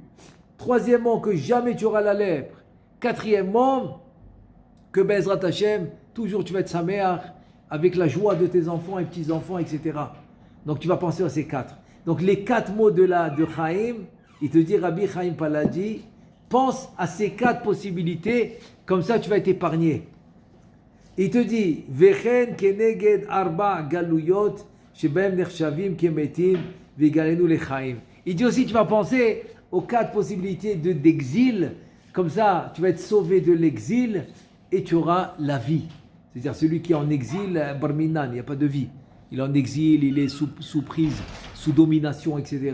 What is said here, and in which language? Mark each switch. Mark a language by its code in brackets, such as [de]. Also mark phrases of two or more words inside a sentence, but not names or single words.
[fr] Troisièmement, que jamais tu auras la lèpre. Quatrièmement, que [he] בעזרת השם, [fr] toujours tu vas être saméach avec la joie de tes enfants et petits-enfants, etc. Donc tu vas penser à ces 4. Donc les 4 mots de Chaim, il te dit Rabbi Chaim Palaji, pense à ces 4 possibilités, comme ça tu vas être épargné. Il te dit [he] וכן כנגד ארבע גלויות שבהם נחשבים כמתים וגאלנו לחיים. [fr] Il dit aussi tu vas penser aux 4 possibilités d'exil, comme ça tu vas être sauvé de l'exil et tu auras la vie. C'est-à-dire celui qui est en exil, barminan, il n'y a pas de vie. il est en exil, il est sous prise, sous domination, etc.